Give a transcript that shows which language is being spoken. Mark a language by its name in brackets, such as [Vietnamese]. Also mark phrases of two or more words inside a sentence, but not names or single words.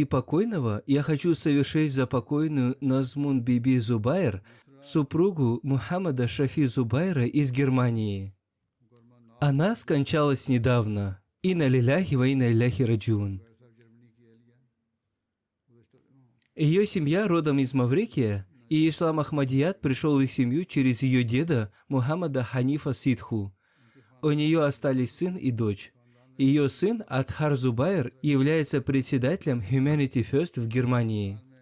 [Russian] покойного я хочу совершить за покойную Назмун Биби Зубайр, супругу Мухаммада Шафи Зубайра из Германии. Она скончалась недавно. [Arabic] إنا لله وإنا إليه راجعون. [Russian] Ее семья родом из Маврикия, и ислам Ахмадият пришел в их семью через ее деда Мухаммада Ханифа Сидху. У нее остались сын и дочь. Ее сын Адхар Зубайр является председателем Humanity First в Германии.